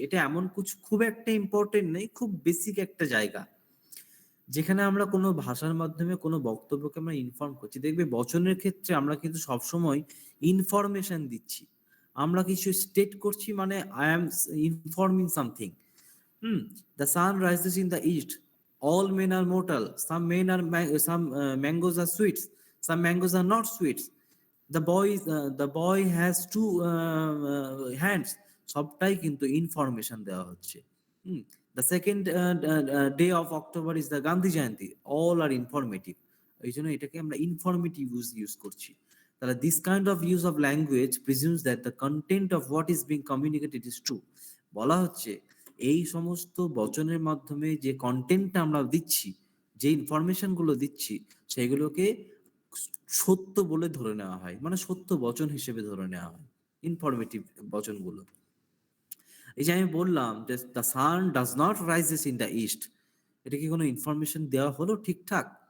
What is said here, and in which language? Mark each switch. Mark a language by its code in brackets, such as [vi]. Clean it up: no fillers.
[bn] এটা এমন খুব একটা ইম্পর্টেন্ট নেই, খুব বেসিক একটা জায়গা। যেখানে আমরা কোনো ভাষার মাধ্যমে কোনো বক্তব্যকে আমরা ইনফর্ম করছি। দেখবে বচনের ক্ষেত্রে আমরা কিন্তু সবসময় ইনফরমেশন দিচ্ছি। আমরা কিছু স্টেট করছি মানে [en] I am informing something. The sun rises in the east. All men are mortal. Some mangoes are sweets. Some mangoes are not sweets. The boy has two hands. [bn] সবটাই কিন্তু ইনফরমেশন দেওয়া হচ্ছে। [en] The second day of October is the Gandhi Jayanti. All are informative. [bn] এই জন্য এটাকে আমরা informative use করছি। [en] তাহলে this kind of use of language presumes that the content of what is being communicated is true. [bn] বলা হচ্ছে এই সমস্ত বচনের মাধ্যমে যে কন্টেন্টটা আমরা দিচ্ছি, যে ইনফরমেশন গুলো দিচ্ছি, সেগুলোকে সত্য বলে ধরে নেওয়া হয়, মানে সত্য বচন হিসেবে ধরে নেওয়া হয় ইনফরমেটিভ বচনগুলো। এই যে আমি বললাম যে [en] the sun does not rises in the east, [bn] এটা কি কোনো ইনফরমেশন দেওয়া হলো ঠিকঠাক?